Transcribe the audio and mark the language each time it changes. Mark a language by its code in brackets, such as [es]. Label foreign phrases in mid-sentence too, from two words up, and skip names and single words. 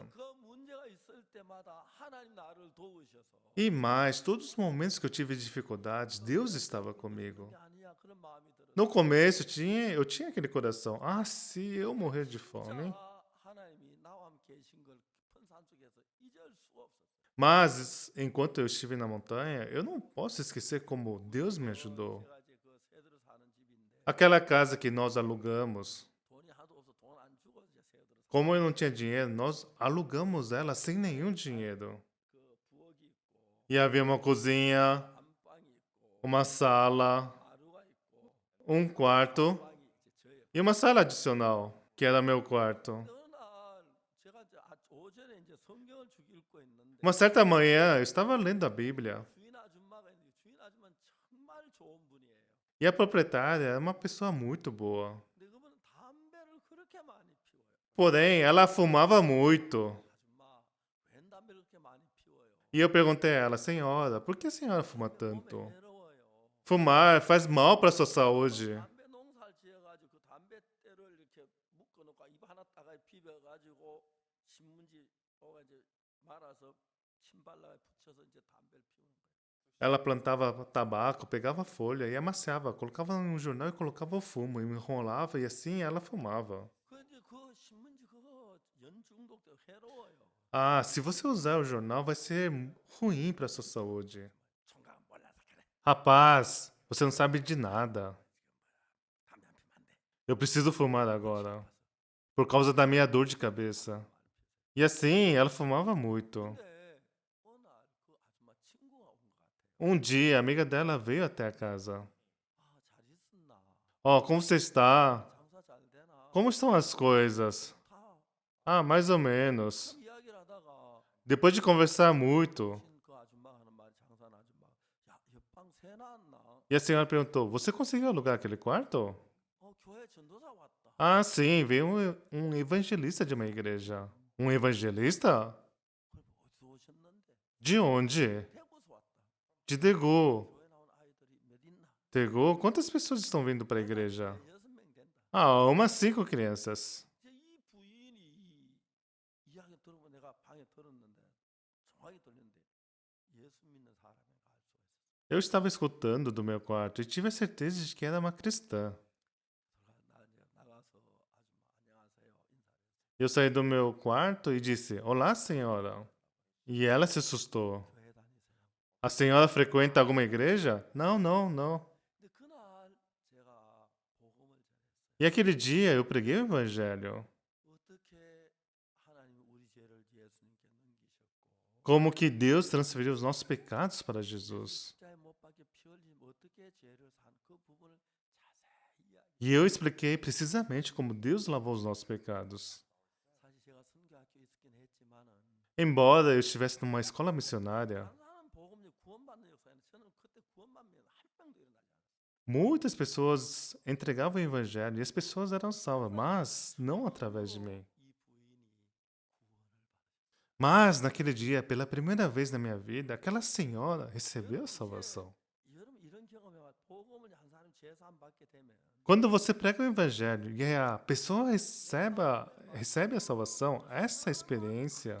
[ko] 그 문제가 있을 때마다 하나님 나를 도우셔서 [pt] E mais, todos os momentos que eu tive dificuldades, Deus estava [ko] 그런 [pt] comigo. [ko] 게 아니야 그런 마음이 들어요. [pt] No começo, eu tinha aquele coração. Ah, se eu morrer de fome. [ko] 진짜 하나님이 나와 함께 계신 걸 깊은 산속에서 잊을 수가 없었어요. [pt] Mas, enquanto eu estive na montanha, eu não posso esquecer como Deus me ajudou. [ko] 제가 이제 그 새들어 사는 집인데 [pt] Aquela casa que nós alugamos, [ko] 돈이 하도 없어 돈 안 주고 이제 새들어 [pt] como eu não tinha dinheiro, nós alugamos ela sem nenhum dinheiro. [ko] 그 부엌이 있고 [pt] E havia uma cozinha, [ko] 안방이 있고 [pt] uma sala, [ko] 마루가 있고 [pt] um quarto [ko] 방이 이제 저예요. [pt] e uma sala adicional, que era meu quarto. [ko] 어느 날 제가 이제 오전에 이제 성경을 쭉 읽고 있는데 [pt] Uma certa manhã, eu estava lendo a Bíblia [ko] 주인 아줌마가 있는데 주인 아줌마는 정말 좋은 분이에요. [pt] e a proprietária era uma pessoa muito boa. [ko] 근데 그분은 담배를 그렇게 많이 피워요. [pt] Porém, ela fumava muito. [ko] 아줌마, 웬 담배를 그렇게 많이 피워요? [pt] E eu perguntei a ela, senhora, por que a senhora fuma [ko] 몸에 [pt] tanto? [ko] 해로워요. [pt] Fumar faz mal para a sua saúde. [ko] 담배 농사를 지어가지고 그 담배대를 이렇게 묶어놓고 입 하나 따가 비벼가지고 신문지 오가 이제 말아서 침발라에 붙여서 이제 담배를 피우는 거예요. [pt] Ela plantava tabaco, pegava folha e amassava, colocava em um jornal e colocava o fumo, e enrolava e assim ela fumava. [ko] 그 이제 그 신문지 그거 연 중독돼 해로워요. [pt] Ah, se você usar o jornal, vai ser ruim para a sua saúde. [ko] 총각 몰라서 그래. [pt] Rapaz, você não sabe de nada. [ko] 담배 안 피면 안 돼. [pt] Eu preciso fumar agora, por causa da minha dor de cabeça. E assim, ela fumava muito. [ko] 근데 어느 날그 아줌마 친구가 온 것 같아요. [pt] Um dia, a amiga dela veio até a casa. [ko] 잘 있었나? [pt] Ó, como você está? [ko] 장사 잘 되나? [pt] Como estão as coisas? [ko] 다 [pt] Ah, mais ou menos. [ko] 이야기를 하다가 [pt] Depois de conversar muito, [ko] 그 아줌마 하는 말 장사하는 아줌마 야 옆방 새 나왔나? [pt] e a senhora perguntou: Você conseguiu alugar aquele quarto? [ko] 교회 전도사 왔다. [pt] Ah, sim, veio um evangelista de uma igreja. Um evangelista? [ko] 그럼 어디서 오셨는데? [pt] De onde? [ko] 대구에서 왔다. [pt] De Daegu. [ko] 교회 나온 아이들이 몇 있나? [pt] Daegu? Quantas pessoas estão vindo para a igreja? [ko] 6명 된다. [pt] Ah, umas 5 crianças. [ko] 이제 이 부인이 이야기 들으면 내가 방에 들었는데 정확히 들렸는데 예수 믿는 사람인가 알 수가 있었어. [pt] Eu estava escutando do meu quarto e tive a certeza de que era uma cristã. [ko] 나 이제 나가서 아줌마 안녕하세요 인사했어. [pt] Eu saí do meu quarto e disse: Olá, senhora. E ela se assustou. [ko] 교회 다니세요? [pt] A senhora frequenta alguma igreja? Não, não, não. [ko] 근데 그날 제가 복음을 전했어요. [pt] E aquele dia eu preguei o evangelho. [ko] 어떻게 하나님이 우리 죄를 예수님께 넘기셨고 [pt] Como que Deus transferiu os nossos pecados para Jesus. [ko] 십자가에 못 박혀 피 흘림 어떻게 죄를 산 그 부분을 자세히 이야기. [pt] E eu expliquei precisamente como Deus lavou os nossos pecados. [ko] 사실 제가 선교학교에 있었긴 했지만은 [pt] Embora eu estivesse numa escola missionária, [ko] 많은 복음이 구원받는 역사에는 저는 그때 구원받는 한 명도 일어나지 않았어요. [pt] muitas pessoas entregavam o evangelho e as pessoas eram salvas, mas não através de mim. [ko] 이 부인이 구원을 받으셨어요. [pt] Mas naquele dia, pela primeira vez na minha vida, aquela senhora recebeu a salvação. [ko] 여러분 이런 경험에 복음을 한 사람 죄사함 받게 되면 [pt] Quando você prega o evangelho e a pessoa recebe a salvação, essa experiência,